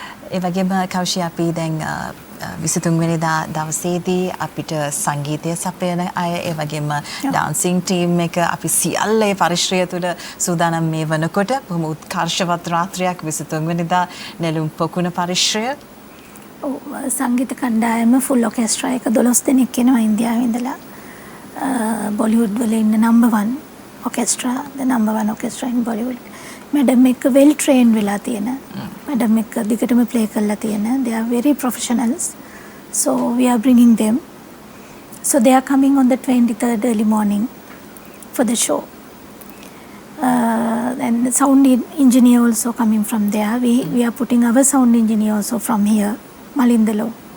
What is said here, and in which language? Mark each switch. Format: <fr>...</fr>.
<si>ඒ වගේම කෞෂි අපි දැන් 23 වෙනිදා දවසේදී අපිට සංගීතය සපයන අය ඒ වගේම ඩාන්සින් ටීම් එක අපි සියල්ල ඒ පරිශ්‍රය තුළ සූදානම් මේ වනකොට බොහොම උත්කර්ෂවත් රාත්‍රියක් 23 වෙනිදා නෙළුම් පොකුණ පරිශ්‍රය. සංගීත කණ්ඩායම ෆුල් ඔකෙස්ට්‍රා එක 12 දෙනෙක් එනවා ඉන්දියාවේ ඉඳලා. බොලිවුඩ් වල ඉන්න</si> <en>number 1 orchestra, the number 1 orchestra in Bollywood.</en> <si>Madam එක</si> <en>well trained</en> <si>වෙලා තියෙන. Madam එක දිගටම play කරලා තියෙන.</si> <en>They are very professionals. So we are bringing them. So they are coming on the 23rd early morning for the show. And the sound engineer also coming from there. We are putting our sound engineer also from here, Malindalo.</en>